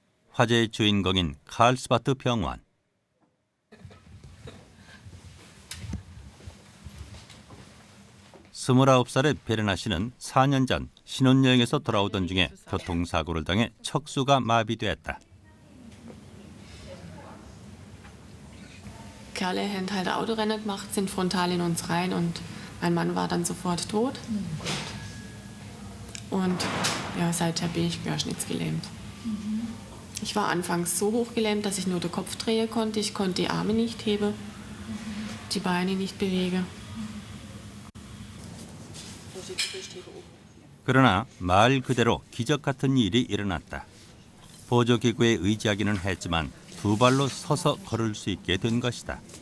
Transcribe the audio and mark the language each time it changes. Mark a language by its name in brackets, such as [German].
[Korean] 화제의 주인공인 칼스바트 병원. 29살의 베르나 씨는 4년 전 신혼여행에서 돌아오던 중에 교통사고를 당해 척수가 마비됐다. [German] Kerle haben halt Autorennen gemacht, sind frontal in uns rein und mein Mann war dann sofort tot. Und ja, seither bin ich querschnittsgelähmt. Ich war anfangs so hochgelähmt, dass ich nur den Kopf drehen konnte. Ich konnte die Arme nicht heben, die Beine nicht bewegen. [Korean] 그러나 말 그대로 기적 같은 일이 일어났다. 보조기구에 의지하기는 했지만 두 발로 서서 걸을 수 있게 된 것이다.